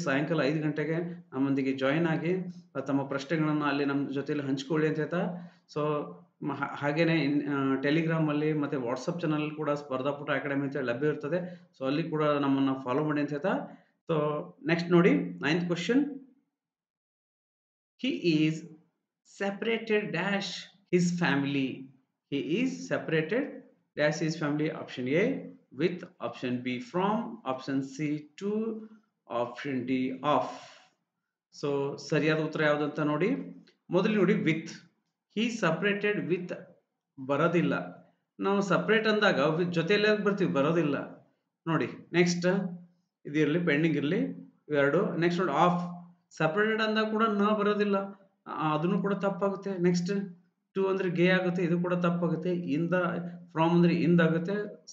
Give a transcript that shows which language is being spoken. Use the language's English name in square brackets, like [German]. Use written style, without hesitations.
[Kannada] ಸಾಯಂಕಾಲ 5 ಗಂಟೆಗೆ ನಮ್ಮೊಂದಿಗೆ ಜಾಯಿನ್ ಆಗಿ ತಮ್ಮ ಪ್ರಶ್ನೆಗಳನ್ನು ಅಲ್ಲಿ ನಮ್ಮ ಜೊತೆಯಲ್ಲಿ ಹಂಚ್ಕೊಳ್ಳಿ ಅಂತ ಹೇಳ್ತಾ, ಸೊ ಹಾಗೇನೆ ಟೆಲಿಗ್ರಾಮ್ ಅಲ್ಲಿ ಮತ್ತೆ ವಾಟ್ಸಪ್ ಚಾನಲ್ ಕೂಡ ಸ್ಪರ್ಧಾಪುಟ ಅಕಾಡೆಮಿ ಅಂತ ಲಭ್ಯ ಇರ್ತದೆ. ಸೊ ಅಲ್ಲಿ ಕೂಡ ನಮ್ಮನ್ನ ಫಾಲೋ ಮಾಡಿ ಅಂತ ಹೇಳ್ತಾ, ಸೊ ನೆಕ್ಸ್ಟ್ ನೋಡಿ 9th question. [English] He is separated dash his family. He is separated dash his family. Option A with, option B from, option C to, option D off. [Kannada] So ಸರಿಯಾದ ಉತ್ತರ ಯಾವುದು ಅಂತ ನೋಡಿ. ಮೊದಲು ನೋಡಿ ವಿತ್. [English] he separated with [Kannada] ಬರೋದಿಲ್ಲ. ನಾವು separate ಅಂದಾಗ ವಿತ್ ಜೊತೆಯಲ್ಲಿ ಬರ್ತೀವಿ, ಬರೋದಿಲ್ಲ ನೋಡಿ. ನೆಕ್ಸ್ಟ್ ಇದಿರಲಿ, ಪೆಂಡಿಂಗ್ ಇರಲಿ ಇವೆರಡು. ನೆಕ್ಸ್ಟ್ ನೋಡಿ ಆಫ್. ಸಪ್ರೇಟೆಡ್ ಅಂದಾಗ ಕೂಡ ನ ಬರೋದಿಲ್ಲ, ಅದನ್ನು ಕೂಡ ತಪ್ಪಾಗುತ್ತೆ. ನೆಕ್ಸ್ಟ್ ಟು ಅಂದ್ರೆ ಗೆ ಆಗುತ್ತೆ, ಇದು ಕೂಡ ತಪ್ಪಾಗುತ್ತೆ. ಇಂದ, ಫ್ರಾಮ್ ಅಂದ್ರೆ ಇಂದಾಗುತ್ತೆ.